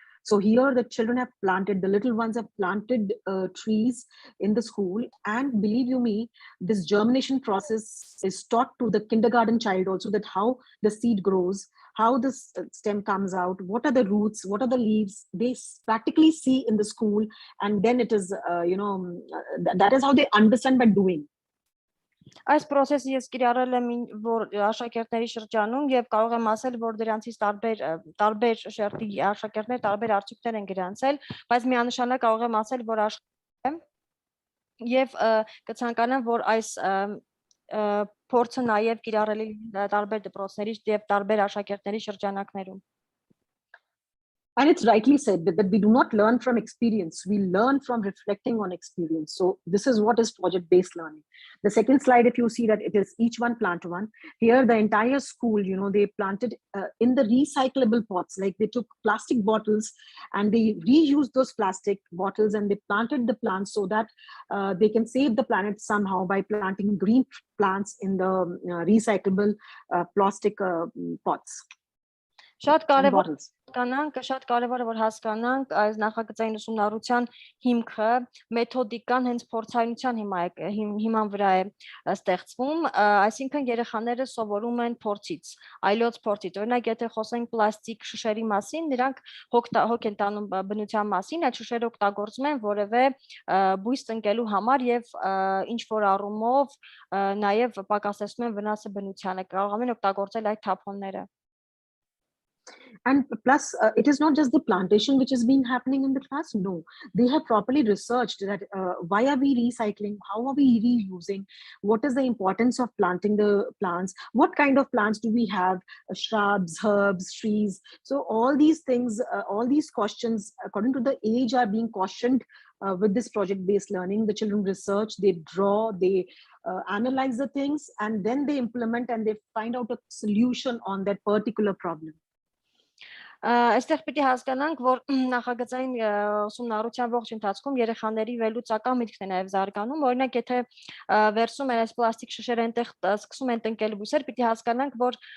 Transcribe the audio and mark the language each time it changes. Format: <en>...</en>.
<en>So here the children have planted, the little ones have planted trees in the school, and believe you me, this germination process is taught to the kindergarten child also, that how the seed grows, how the stem comes out, what are the roots, what are the leaves, they practically see in the school, and then it is, that is how they understand by doing.</en> <hy>Այս process-ը ես կիրառել եմ որ աշակերտների շրջանում եւ կարող եմ ասել, որ դրանցից տարբեր շերտի աշակերտներ տարբեր արդյունքներ են գրանցել, բայց միանշանակ կարող եմ ասել, որ աշխատեմ եւ կցանկանամ, որ այս փորձը նաեւ կիրառելի տարբեր դպրոցների եւ տարբեր աշակերտների շրջանակներում։</hy> <en>And it's rightly said that we do not learn from experience, we learn from reflecting on experience. So this is what is project-based learning. The second slide, if you see that it is each one plant one. Here the entire school, they planted in the recyclable pots, like they took plastic bottles and they reused those plastic bottles and they planted the plants so that they can save the planet somehow by planting green plants in the recyclable plastic pots.</en> <hy>Շատ կարևոր է որ հասկանանք այս նախագծային ուսումնառության հիմքը, մեթոդիկան հենց փորձայնության հիման վրա է ստեղծվում, այսինքն երեխաները սովորում են փորձից, այլոց փորձից։ Օրինակ, եթե խոսենք պլաստիկ շշերի մասին, նրանք հոգ են տանում բնության մասին, այդ շշերը օգտագործում են որևէ բույս տնկելու համար եւ ինչ որ առումով նաեւ պակասեցնում են վնասը բնությանը, կարող են օգտագործել այդ թափոնները։</hy> <en>And plus, it is not just the plantation which is being happening in the class. No, they have properly researched that why are we recycling? How are we reusing? What is the importance of planting the plants? What kind of plants do we have? Shrubs, herbs, trees. So all these things, all these questions, according to the age, are being cautioned with this project-based learning. The children research, they draw, they analyze the things, and then they implement and they find out a solution on that particular problem.</en> <hy>Այստեղ պիտի հասկանանք, որ նախագծային ուսումնառության ողջ ընթացքում երեխաների վերլուծական միտքն է նաև զարգանում, օրինակ եթե վերցնում են այս պլաստիկ շշերը այնտեղ սկսում են տնկել բույսեր, պիտի հասկանանք, որ</hy>